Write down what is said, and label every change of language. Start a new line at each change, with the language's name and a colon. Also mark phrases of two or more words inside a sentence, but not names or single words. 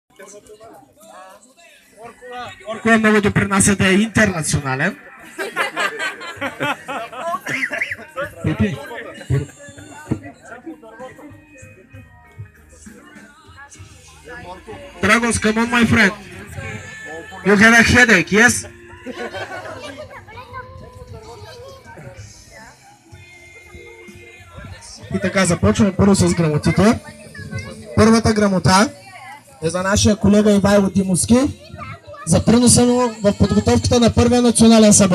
Bulgarian: Орко много допринася да е интернационален.
English: Dragos, come on, my friend. You have a headache, yes?
Bulgarian: И така, започваме първо с грамотите. Първата грамота е за нашия колега Ивайло Димовски за приноса му в подготовката на първия национален събор.